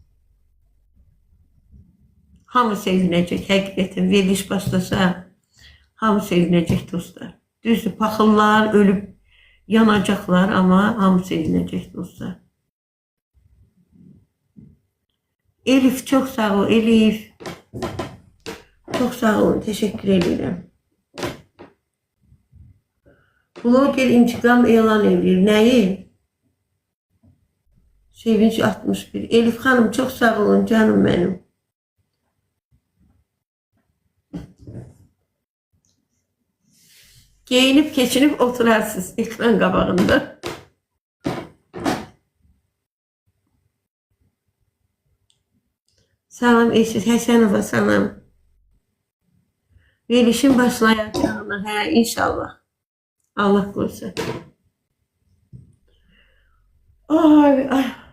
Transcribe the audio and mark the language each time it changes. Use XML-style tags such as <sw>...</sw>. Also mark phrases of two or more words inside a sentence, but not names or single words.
<az>Hamı sevinəcək, həqiqətən veriliş başlasa, Hamı sevinəcək dostlar. Düzdür, paxıllar ölüb yanacaqlar, amma hamı sevinəcək dostlar.</az> <tr>Elif çok sağ ol Elif. Çok sağ olun, teşekkür ederim.</tr> <az>Blogger intikam elan edir.</az> <tr>Neyi? Sevinç 61. Elif Hanım çok sağ olun canım benim. Giyinip geçinip oturarsınız</tr> <az>ekran qabağında. Salam Eşit Həsənova, salam. Verilişin başlayacağına, hə, inşallah. Allah qoysa. Ay, ay.</az>